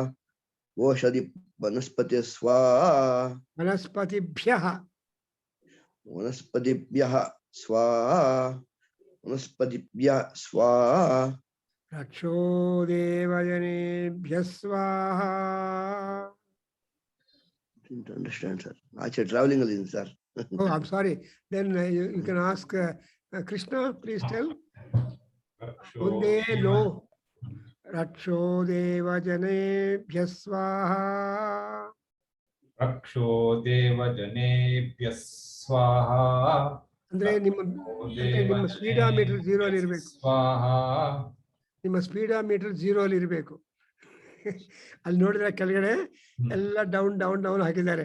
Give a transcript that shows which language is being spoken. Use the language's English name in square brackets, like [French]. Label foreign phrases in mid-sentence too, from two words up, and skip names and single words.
[Sanskrit] ಓಷಧಿ ವನಸ್ಪತಿ ಸ್ವಾಹ. ವನಸ್ಪತಿಭ್ಯಃ. ವನಸ್ಪತಿಭ್ಯಃ ಸ್ವಾಹ. ವನಸ್ಪತಿಭ್ಯಃ ಸ್ವಾಹ. ರಕ್ಷೋ ದೇವಜನೇಭ್ಯ ಸ್ವಾಹ. [English] Didn't understand, sir. Actually, traveling alone, sir. Oh, I'm sorry. Then you can ask Krishna, please tell. [Telugu] ఉండే లో [Sanskrit] रक्षो देवजनेभ्य स्वाहा. ರಕ್ಷೋ ದೇವಜನೇಭ್ಯ ಸ್ವಾಹ. [Kannada] ಅಂದ್ರೆ ನಿಮ್ಮ ಸ್ಪೀಡಾಮೀಟರ್ 0 ಅಲ್ಲಿ ಇರಬೇಕು. ಸ್ವಾಹ. ನಿಮ್ಮ ಸ್ಪೀಡಾಮೀಟರ್ 0 ಅಲ್ಲಿ ಇರಬೇಕು. ಅಲ್ಲಿ ನೋಡಿದ್ರೆ ಕೆಳಗಡೆ ಎಲ್ಲ ಡೌನ್ ಹಾಕಿದ್ದಾರೆ.